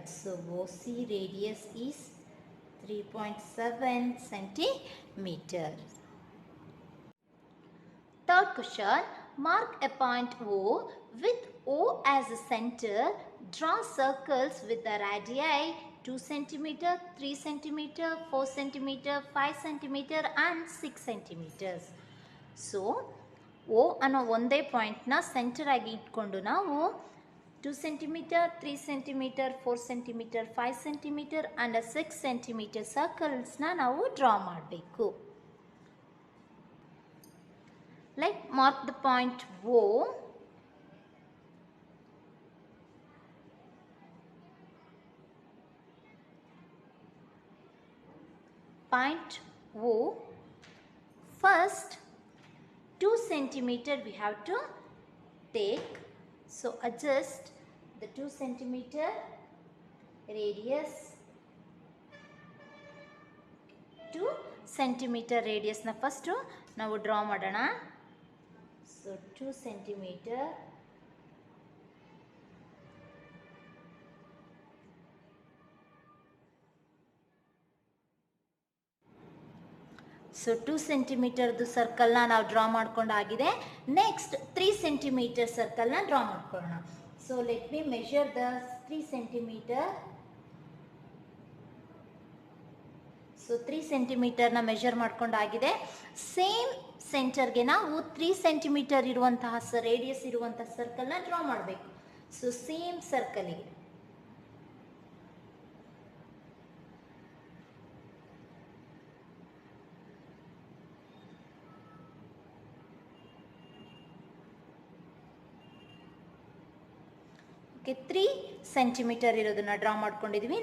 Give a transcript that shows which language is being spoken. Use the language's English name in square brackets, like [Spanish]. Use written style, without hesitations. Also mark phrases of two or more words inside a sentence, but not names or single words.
[English] So OC radius is 3.7 centimeter. Third question, mark a point O with O as a center. Draw circles with the radii 2 cm, 3 cm, 4 cm, 5 cm and 6 cm. [Kannada] So, O ಅನ್ನೋ ಒಂದೇ [English] point center [Kannada] ಆಗಿ ಇಟ್ಕೊಂಡು ನಾವು [English] 2 cm, 3 cm, 4 cm, 5 cm and 6 cm [Kannada] ಸರ್ಕಲ್ಸ್ನ ನಾವು ಡ್ರಾ ಮಾಡಬೇಕು. [English] Like mark the point O. Point O. First 2 centimeter we have to take. So adjust the 2 centimeter radius. 2 centimeter radius [Kannada] na first ನಾವು ಡ್ರಾ ಮಾಡೋಣ. [English] So 2 centimeter. So 2 centimeter circle [Kannada] ನಾವು ಡ್ರಾ ಮಾಡ್ಕೊಂಡಾಗಿದೆ. [English] next 3 centimeter circle draw [Kannada] ಮಾಡ್ಕೊಳ್ಳೋಣ. [English] So let me measure the 3 centimeter. So 3 centimeter measure [Kannada] ಮಾಡ್ಕೊಂಡಾಗಿದೆ. [English] same center [Kannada] ನಾವು 3 centimeter ಇರುವಂತಹ ರೇಡಿಯಸ್ ಇರುವಂತಹ [English] circle draw [Kannada] ಮಾಡಬೇಕು. [English] so same circle okay 3 centimeter [Kannada] ಇರೋದನ್ನ ಡ್ರಾ ಮಾಡ್ಕೊಂಡಿದ್ದೀವಿ.